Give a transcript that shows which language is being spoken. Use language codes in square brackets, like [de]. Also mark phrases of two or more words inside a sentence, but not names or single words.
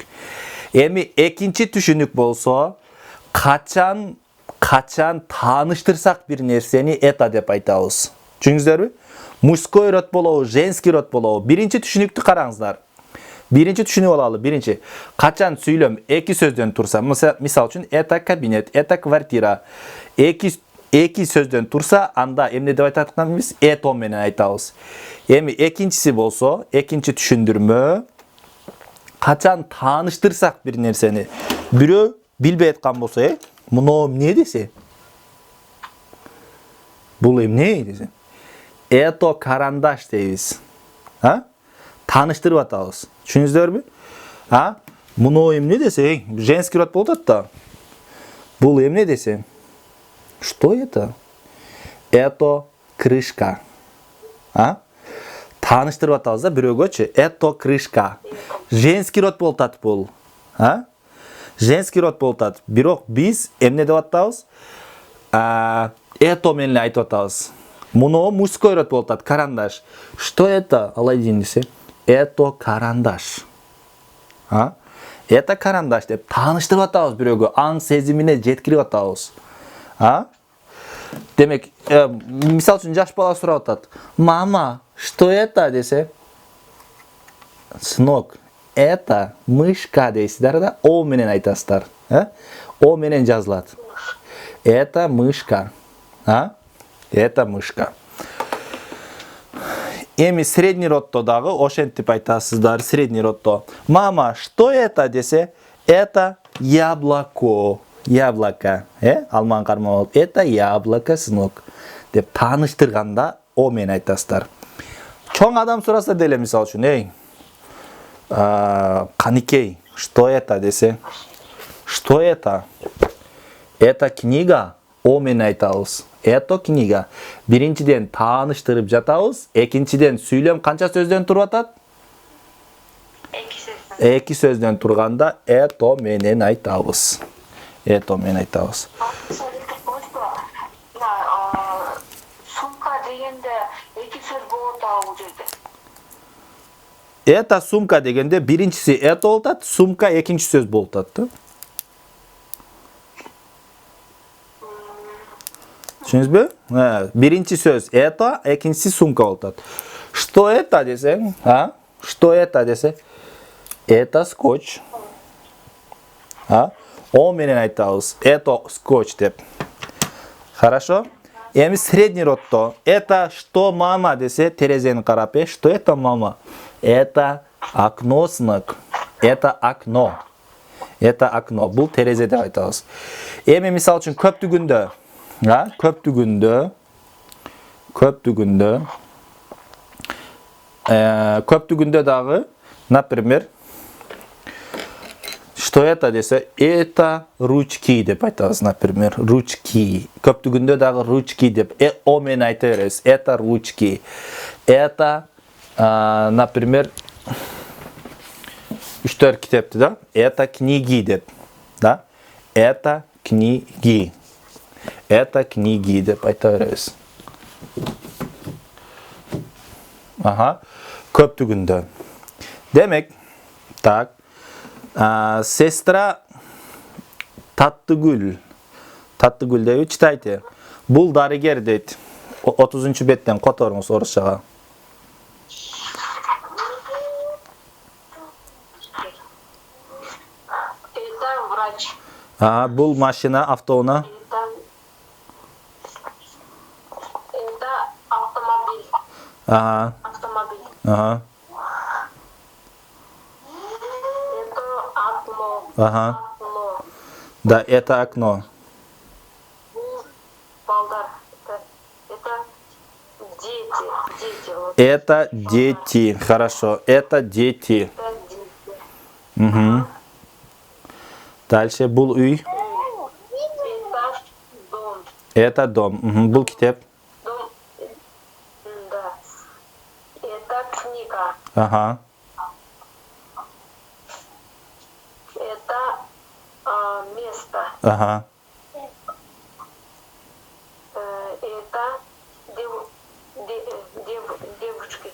[ky] Эми экинчи түшүнүк болсо, качан тааныштырсак бир нерсени это деп айтабыз. Түшүндүңүздөрбү? [ru] Мужской род [ky] болобу, [ru] женский род [ky] болобу. Биринчи түшүнүктү караңыздар. Биринчи түшүнүп алалы, биринчи. Качан сүйлөм эки сөздөн турса, мисал үчүн, [ru] это кабинет, это квартира. [ky] Эки сөздөн турса, анда эмне деп айтатканбыз? Это менен айтабыз. Эми экинчиси болсо, экинчи түшүндүрмө, качан тааныштырсак бир нерсени, бирөө билбей аткан болсо, муну эмне десе? Бул эмне десе? [ru] Это карандаш [ky] дейбиз. Тааныштырып атабыз. Түшүндүңүздөрбү? Муну эмне десе? [ru] Женский род [ky] болот да. Бул эмне десе? [ru] Что это? Это крышка. [ky] Тааныштырып атабыз да бирөөгөчү. [ru] Это крышка. Женский род [ky] болот бул. [ru] Женский род болот. [ky] Бирок биз эмне деп атабыз? Это менен айтып атабыз. Муну [ru] мужской род [ky] болот, карандаш. [ru] Что это? [ky] Алайдин десе. [ru] Это карандаш. Это карандаш [ky] деп тааныштырып атабыз бирөөгө, аң сезимине жеткирип атабыз. Демек, мисал үчүн жаш бала сурап атат. [ru] Мама, что это [ky] десе? [ru] Сынок, это мышка [ky] дейсиздер да, о менен айтасыздар. О менен жазылат. [ru] Это мышка. Это мышка. [ky] Эми [ru] средний родто [ky] дагы ошентип айтасыздар, [ru] средний родто. Мама, что это десе? Это яблоко. Яблоко. [ky] Алман карма болуп. [ru] Это яблоко, сынок. [ky] Деп тааныштырганда о менен айтасыздар. Чоң адам сураса деле мисал үчүн, каникей, [ru] что это десе? Что это? Это книга. [ky] О менен айтабыз. [ru] Это книга. [ky] Биринчиден тааныштырып жатабыз, экинчиден сүйлөм канча сөздөн туруп атат? Эки сөздөн турганда это менен айтабыз. Это менен айтабыз. Сумка дегенде эки сөз болот бул жерде. [ru] Это сумка [ky] дегенде биринчиси это болот, сумка экинчи сөз болот да. Түшүнүңүзбү? Биринчи сөз это, экинчиси сумка болот. [ru] Что это десе? Что это десе? Это скотч. [ky] О менен айтабыз. [ru] Это скотч деп. Хорошо? Эми средний родто. Это что мама [ky] десе, терезени карап, [ru] что это мама? Это окно, сынок. Это окно. Это окно. [ky] Бул терезе деп айтабыз. Эми мисал үчүн көптүгүндө дагы, [ru] например, что это десе, это ручки [ky] деп айтабыз, [ru] например, ручки. [ky] Көптүгүндө дагы ручки деп, о менен айта беребиз. [ru] Это ручки. Это, например, [ky] 3-4 китепти да? [ru] Это книги деп, да? Это книги. Это книги [ky] деп айта беребиз. Көптүгүндө. Демек, так, сестра Таттыгүл деп читайте. Бул дарыгер дейт. 30 беттен которуңуз орусчага. [ru] Это врач. [ky] Бул машина, автоунаа. Ага. [ru] Автомобиль. [ky] Ага. [ru] Это окно. [ky] Ага. [ru] Окно. Да, это окно. Балдар. Это дети. Дети. Вот. Это дети. Хорошо. Это дети. Это дети. [ky] Угу. Дальше бул үй. [ru] Это дом. Это дом. Угу. [ky] Бул китеп. [ru] Дом. Да. Это книга. [ky] Ага. [ru] Это место. [ky] Ага. [ru] Это девушки.